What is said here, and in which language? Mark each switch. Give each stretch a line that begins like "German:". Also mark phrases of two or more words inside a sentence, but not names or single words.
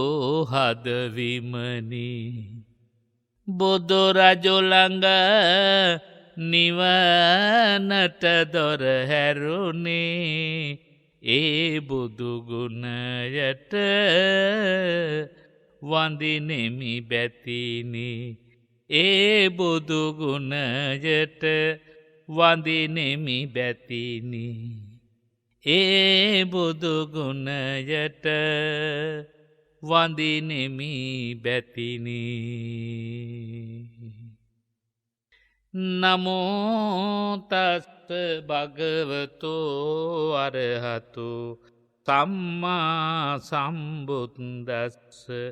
Sinhala: හදවිමනි බුදු රජුළඟ නිවනට දොර හැරුණේ ඒ බුදුගුණයට වඳිනෙමි බැතිනි ඒ බුදුගුණයට වඳිනෙමි බැතිනි ඒ බුදුගුණයට වඳිනෙමි බැතිනි.
Pali: නමෝ තස්ස භගවතෝ අරහතු සම්මා සම්බුද්දස්ස.